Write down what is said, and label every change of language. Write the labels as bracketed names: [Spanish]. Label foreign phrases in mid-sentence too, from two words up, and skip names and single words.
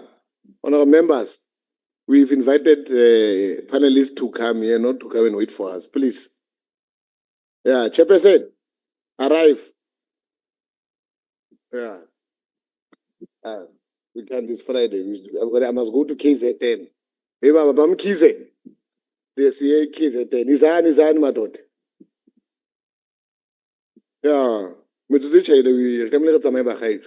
[English] Honorable members, we've invited panelists to come here, not to come and wait for us, please. Yeah, Chairperson, arrive. Yeah. We can't this Friday. I must go to KZN. Hey, Baba, I'm KZN. Yes, yeah, [Zulu] KZN. Izani, madod. [English] Yeah. [Northern Sotho] Metsotso e tšhaile re tlamehile re tsamaye bagaetsho.